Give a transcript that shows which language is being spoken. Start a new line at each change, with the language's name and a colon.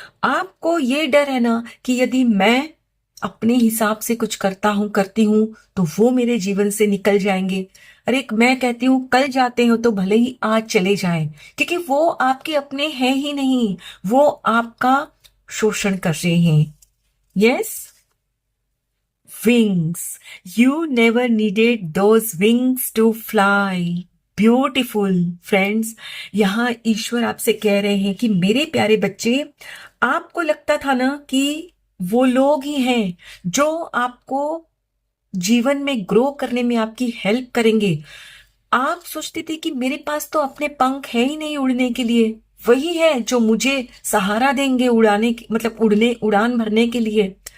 Hindi: आपको ये डर है ना कि यदि मैं अपने हिसाब से कुछ करता हूं, करती हूं, तो वो मेरे जीवन से निकल जाएंगे। अरे मैं कहती हूं कल जाते हो तो भले ही आज चले जाएं, क्योंकि वो आपके अपने हैं ही नहीं, वो आपका शोषण कर रहे हैं।
English: Yes, wings. You never needed those wings to fly.
Hindi: Beautiful friends, यहाँ ईश्वर आपसे कह रहे हैं कि मेरे प्यारे बच्चे, आपको लगता था ना कि वो लोग ही हैं जो आपको जीवन में ग्रो करने में आपकी हेल्प करेंगे। आप सोचते थे कि मेरे पास तो अपने पंख है ही नहीं उड़ने के लिए, वही है जो मुझे सहारा देंगे उड़ाने मतलब उड़ने उड़ान भरने के लिए।